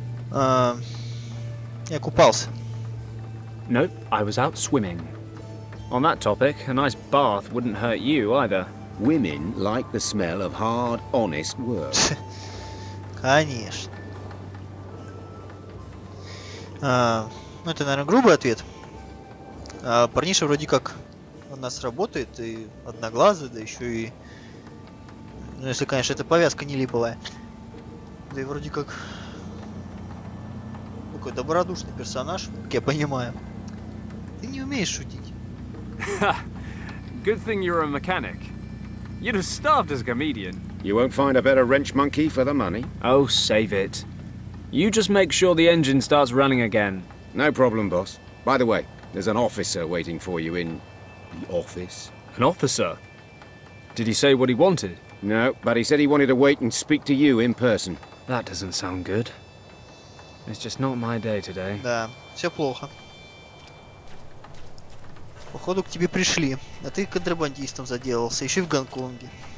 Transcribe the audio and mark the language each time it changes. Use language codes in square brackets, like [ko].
[ru] Я купался. [en] Nope, I was out swimming. On that topic, a nice bath wouldn't hurt you either. Women like the smell of hard, honest work. [ru] Конечно. Ну, это, наверное, грубый ответ. Парниша вроде как у нас работает, и одноглазый, да еще и... Ну, если, конечно, эта повязка не липовая. Да и вроде как... Такой добродушный персонаж, как я понимаю. Ты не умеешь шутить. [en] Good thing you're a mechanic. You'd have starved as a comedian. You won't find a better wrench monkey for the money. Oh, save it. You just make sure the engine starts running again. No problem, boss. By the way, there's an officer waiting for you in the office. An officer? Did he say what he wanted? No, but he said he wanted to wait and speak to you in person. That doesn't sound good. It's just not my day today. [ru] Да, все плохо. Походу к тебе пришли, а ты контрабандистом заделался, еще и в Гонконге.